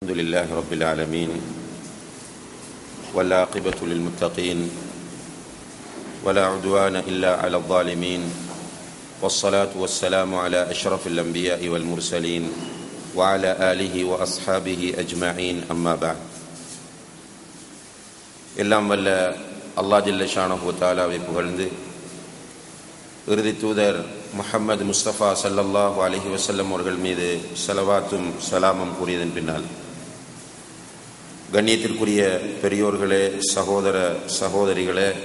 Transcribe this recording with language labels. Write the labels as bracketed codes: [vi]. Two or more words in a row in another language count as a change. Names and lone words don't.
[ar] الحمد لله رب العالمين والعاقبة للمتقين ولا عدوان إلا على الظالمين والصلاة والسلام على أشرف الأنبياء والمرسلين وعلى آله وأصحابه أجمعين أما بعد. [ta] எல்லாம் வல்ல அல்லாஹ் [ar] جل شأنه وتعالى [ta] புகழ்ந்து இறுதி தூதர் முஹம்மது முஸ்தபா [ar] صلى الله عليه وسلم [ta] அவர்கள் மீது ஸலவாத்தும் ஸலாமும் கூறியதன் பின்னால், கண்ணியத்திற்குரிய பெரியோர்களே, சகோதர சகோதரிகளே,